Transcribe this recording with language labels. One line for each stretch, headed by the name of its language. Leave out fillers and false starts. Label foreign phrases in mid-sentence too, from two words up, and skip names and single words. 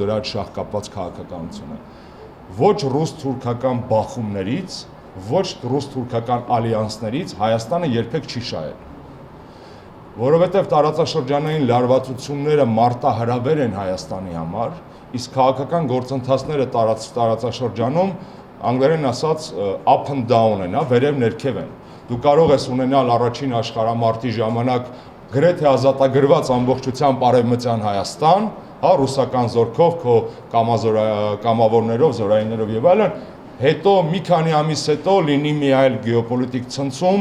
Armenian: դրա հետ շահ կապված քաղաքականությունը։ Ոչ ռուս-թուրքական բախումներից, ոչ ռուս-թուրքական ալյանսներից Հայաստանը երբեք չի շահել։ Որովհետև տարածաշրջանային լարվածությունները մարտահրավեր են Հայաստանի համար, իսկ քաղաքական գործընթացները տարածաշրջանում անգլերեն ասած
English: up and down
Armenian: են, վերև ներքև են։ Դու կարող ես ունենալ առաջին աշխարհամարտի ժամանակ գրեթե ազատագրված ամբողջությամբ արևմտյան Հայաստան, հա, ռուսական զորքով, քո կամավորներով, զորայիններով եւ այլն, հետո մի քանի ամիս հետո լինի մի այլ գեոպոլիտիկ ցնցում